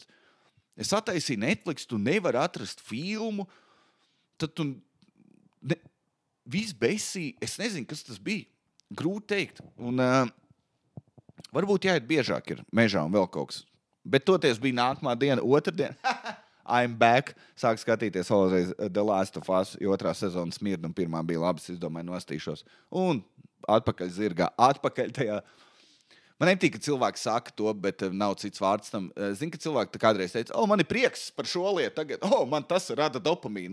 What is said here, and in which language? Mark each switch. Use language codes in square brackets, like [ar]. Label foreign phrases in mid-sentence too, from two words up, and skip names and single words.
[lv] Es attaisīju Netflix, tu nevari atrast filmu, tad tu viss besī, es nezinu, kas tas bija. Grūti teikt. Un varbūt jāiet biežāk ir mežā un vēl kaut kas. Bet toties bija nākamā diena, otrdiena. [en] I'm back. [lv] Sāku skatīties vēlreiz The Last of Us, jo 2. sezona smirda un 1. bija labas, es domāju, nostīšos. Un atpakaļ zirgā, atpakaļ tajā. Man nepatīk, ka cilvēki saka to, bet nav cits vārds tam. Zinu, ka cilvēki tā kādreiz teica, man ir prieks par šo lietu tagad. Man tas rada dopamīnu.